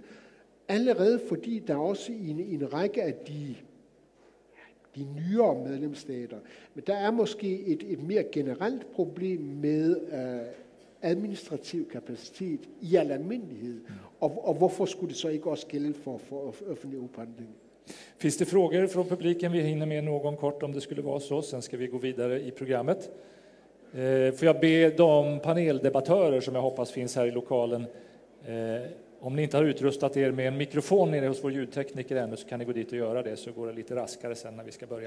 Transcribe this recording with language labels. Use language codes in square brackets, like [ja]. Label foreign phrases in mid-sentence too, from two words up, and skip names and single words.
[da] Allerede fordi der også i en række af de nyere medlemsstater, men der er måske et mere generelt problem med administrativ kapacitet i al almindelighed. Og hvorfor skulle det så ikke også gælde for offentlig upphandling? [sv] Finns det frågor från publiken? Vi hinner med någon kort om det skulle vara så. Sen ska vi gå vidare i programmet. Får jag be de paneldebattörer som jag hoppas finns här i lokalen, om ni inte har utrustat er med en mikrofon nere hos vår ljudtekniker ännu, så kan ni gå dit och göra det, så går det lite raskare sen när vi ska börja.